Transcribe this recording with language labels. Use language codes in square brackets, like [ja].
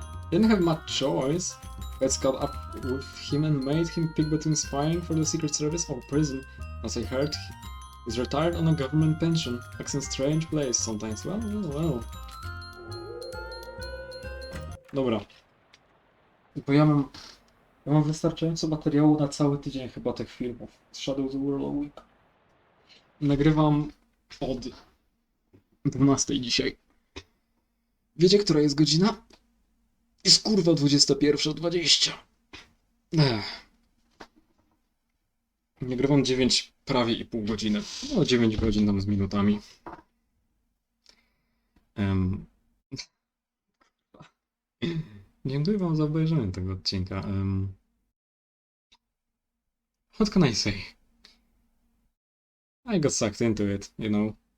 [en] Didn't have much choice. Let's caught up with him and made him pick between spying for the Secret Service or prison. As I heard, he's retired on a government pension. Acts in strange place sometimes. Well. [pl] Dobra. Bo ja mam wystarczająco materiału na cały tydzień chyba tych filmów z Shadow the World Week. Nagrywam od 12 dzisiaj. Wiecie, która jest godzina? Jest kurwa 21:20. Nagrywam 9 prawie i pół godziny. No 9 godzin tam z minutami. Dziękuję wam za obejrzenie tego odcinka. [en] What can I say? I got sucked into it, you know.